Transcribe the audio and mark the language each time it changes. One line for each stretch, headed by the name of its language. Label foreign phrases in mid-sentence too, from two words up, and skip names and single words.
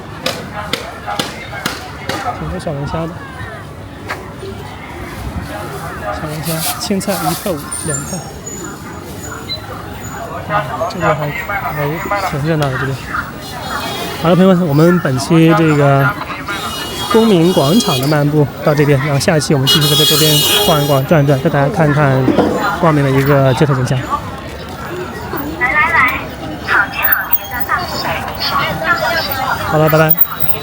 Chinese: 挺多小龍蝦的。小龙虾，青菜1塊5，2塊。这边还挺热闹的这边。好了，朋友们，我们本期这个公民广场的漫步到這邊，然後下一期我們繼續在這邊逛一逛、轉一轉，帶大家看看光明的一個街頭景象。來，好，好，好，好了，拜拜。